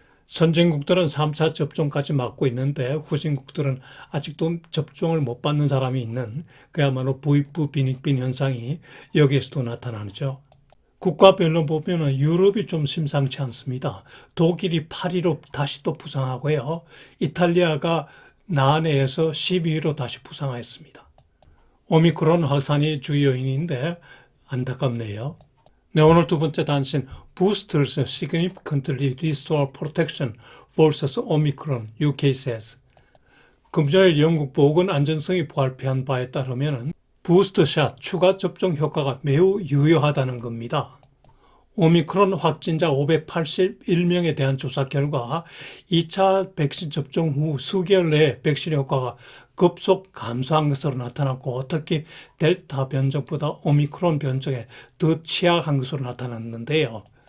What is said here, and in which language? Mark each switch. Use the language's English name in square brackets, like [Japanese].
[Korean] 선진국들은 3차 접종까지 맞고 있는데 후진국들은 아직도 접종을 못 받는 사람이 있는 그야말로 부익부 빈익빈 현상이 여기에서도 나타나죠. 국가별로 보면 유럽이 좀 심상치 않습니다. 독일이 8위로 다시 또 부상하고요. 이탈리아가 나흘에서 12위로 다시 부상했습니다. 오미크론 확산이 주요 요인인데 안타깝네요. 네, 오늘 두 번째 단신, [English] Boosters significantly restore protection versus Omicron, UK says. [Korean] 금요일 영국 보건안전성이 발표한 바에 따르면 부스터샷 추가 접종 효과가 매우 유효하다는 겁니다. 오미크론 확진자 581명에 대한 조사 결과 2차 백신 접종 후 수개월 내에 백신 효과가 급속 감소한 것으로 나타났고, 특히 델타 변종보다 오미크론 변종에 더 취약한 것으로 나타났는데요.